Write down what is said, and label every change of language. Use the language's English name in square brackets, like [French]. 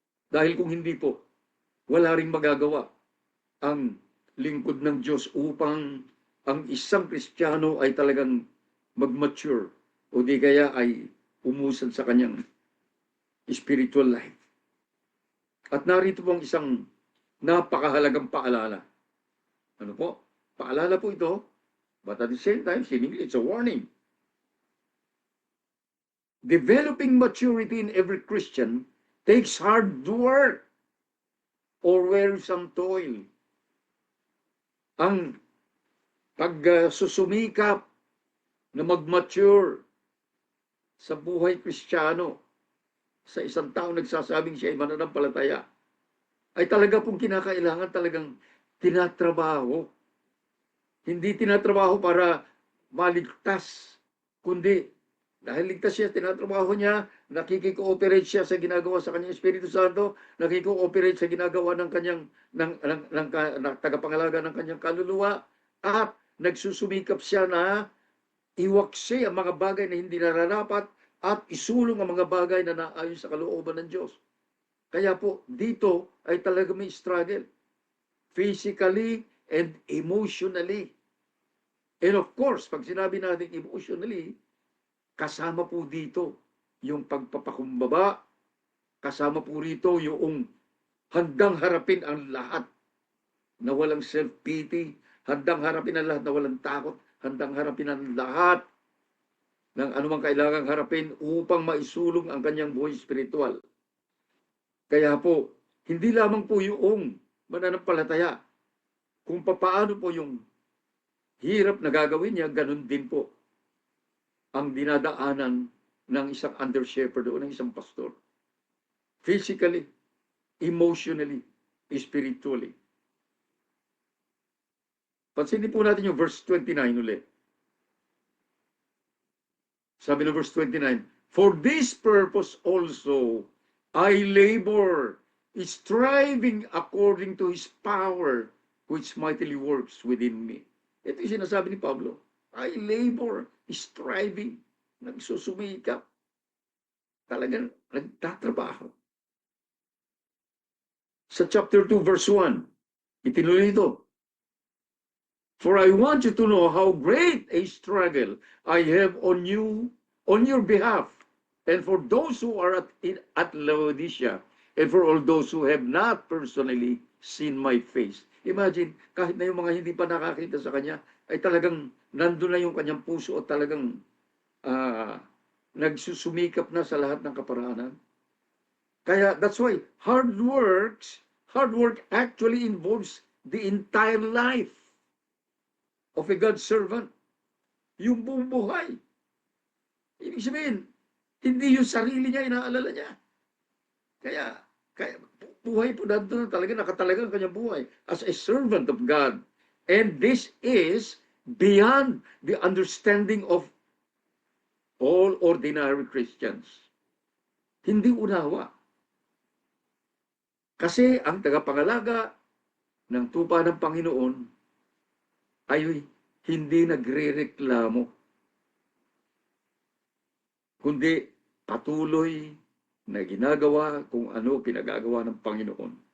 [Filipino] Dahil kung hindi po, wala ring magagawa ang lingkod ng Diyos upang ang isang Kristiyano ay talagang mag-mature o di kaya ay umusad sa kanyang spiritual life. At narito po ang isang napakahalagang paalala. Ano po? Paalala po ito, [English] but at the same time, seemingly it's a warning. Developing maturity in every Christian takes hard work or wearisome toil. [Filipino] Ang pagsusumikap na mag-mature sa buhay Kristiyano, sa isang tao nagsasabing siya ay mananampalataya, ay talaga pong kinakailangan talagang tinatrabaho. Hindi tinatrabaho para maligtas, kundi dahil ligtas siya, tinatrabaho niya, nakikikooperate siya sa ginagawa sa kanyang Espiritu Santo, nakikikooperate sa ginagawa ng kanyang ng tagapangalaga ng kanyang kaluluwa, at nagsusumikap siya na iwaksi ang mga bagay na hindi nararapat at isulong ang mga bagay na naayon sa kalooban ng Diyos. Kaya po, dito ay talaga may struggle. [English] Physically and emotionally. And of course, [Filipino] pag sinabi natin emotionally, kasama po dito yung pagpapakumbaba, kasama po rito yung handang harapin ang lahat na walang self-pity, handang harapin ang lahat na walang takot, handang harapin ang lahat ng anumang kailangang harapin upang maisulong ang kanyang buhay spiritual. Kaya po, hindi lamang po yung mananampalataya, kung papaano po yung hirap na gagawin niya, ganun din po ang dinadaanan ng isang under shepherd o ng isang pastor. [English] Physically, emotionally, spiritually. [Filipino] Pansinin po natin yung verse 29 ulit. Sabi ng verse 29, [English] "For this purpose also I labor, striving according to His power, which mightily works within me." [Filipino] Ito yung sinasabi ni Pablo. [English] I labor, striving, [Filipino] nagsusumikap, talagang nagtatrabaho. Sa chapter 2, verse 1, itinuloy ito, [English] "For I want you to know how great a struggle I have on you, on your behalf, and for those who are at Laodicea, and for all those who have not personally seen my face." [Filipino] Imagine, kahit na yung mga hindi pa nakakita sa kanya, ay talagang nandun na yung kanyang puso at talagang nagsusumikap na sa lahat ng kaparaanan. [English] Kaya that's why hard work actually involves the entire life of a God's servant. [Filipino] Yung buong buhay. Ibig sabihin, hindi yung sarili niya inaalala niya. Kaya buhay po nandun talaga, nakatalaga ang kanyang buhay [English] as a servant of God. And this is beyond the understanding of all ordinary Christians. [Filipino] Hindi unawa. Kasi ang tagapangalaga ng tupa ng Panginoon ay hindi nagrereklamo, kundi patuloy na ginagawa kung ano pinagagawa ng Panginoon.